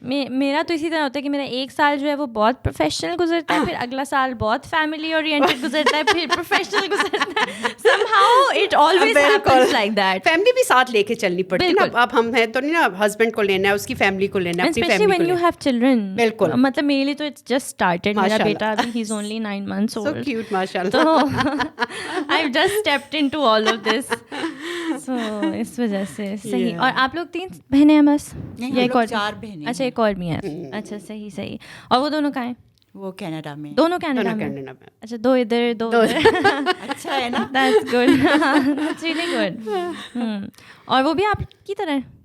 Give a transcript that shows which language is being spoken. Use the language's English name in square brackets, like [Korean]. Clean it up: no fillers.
[Urdu] میرا تو اسی طرح ہوتا ہے کہ میرا ایک سال جو ہے وہ بہت پروفیشنل گزرتا ہے, پھر اگلا سال بہت فیملی اورینٹڈ گزرتا ہے, پھر پروفیشنل گزرتا ہے. [English] somehow it always happens like that. [Urdu] Family بھی ساتھ لے کے چلنی پڑتی ہے نا. اب ہم ہیں تو نہیں نا, ہسبینڈ کو لینا ہے, اس کی فیملی کو لینا ہے, اپنی فیملی کو لینا ہے. [English] Especially when you have children. [Urdu] بالکل. مطلب میرے لیے تو [English] it's just started. [Urdu] میرا بیٹا ابھی [English] he's only 9 months old. So cute, ماشاءاللہ. تو I've just stepped into all of this. [Urdu] So اس وجہ سے صحیح. اور آپ لوگ 3 بہنیں ہیں بس؟ یا ایک اور 4 بہنیں. اچھا, ایک اور بھی ہیں. اچھا, صحیح. اور وہ دونوں کہاں ہیں؟ وہ کینیڈا میں. دونوں کینیڈا میں. اچھا, 2 ادھر 2 ادھر. اچھا ہے نا. [English] That's good. That's really good. [Urdu] اور وہ بھی آپ کی طرح ہے؟